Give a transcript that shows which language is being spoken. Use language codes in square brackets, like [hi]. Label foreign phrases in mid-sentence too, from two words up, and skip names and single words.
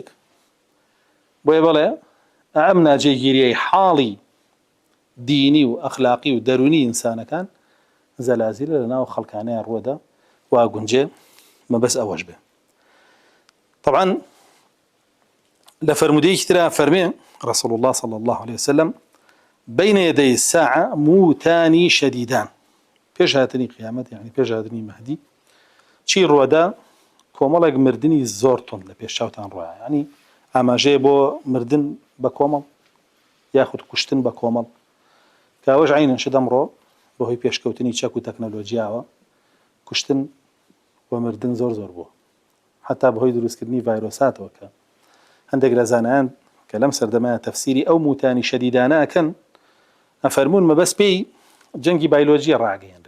[ckb] بۆیە بەڵێ ئەم ناجێگیریەی حاڵی دینی و ئەخلاقی و دەرونی ئینسانەکان زەلازیلە لە ناو خەڵکانەیە ڕووەدا وا گونجێ مەبەست ئەوەش بێ. طبعاً لە فرمودەیەکی ترا فەرمێ [ar] رسول الله صلى الله عليه وسلم بين يدي الساعة موتان شديدان، [ckb] پێش هاتنی قیامەت یعنی پێش هاتنی مەهدی چی ڕووەدا؟ کۆمەڵێک مردنی زۆر تۆند لە پێش چاوتان ڕوایە، یعنی ئاماژەیە بۆ مردن بە کۆمەڵ یاخود کوشتن بە کۆمەڵ، کە ئەوەش عینەن شت ئەمڕۆ بەهۆی پێشکەوتنی چەک و تەکنەلۆجیاوە کوشتن و مردن زۆر زۆر بووە، حتا بەهۆی دروستکردنی ڤایرۆساتەوە کە هەندێک لە زانایان کە لەم سەردەمایە تەفسیری ئەو موتانی شەدیدانە ئەکەن ئەفەرموون مەبەست پێی جەنگی بایۆلۆژیە ڕاگەیەنرێ.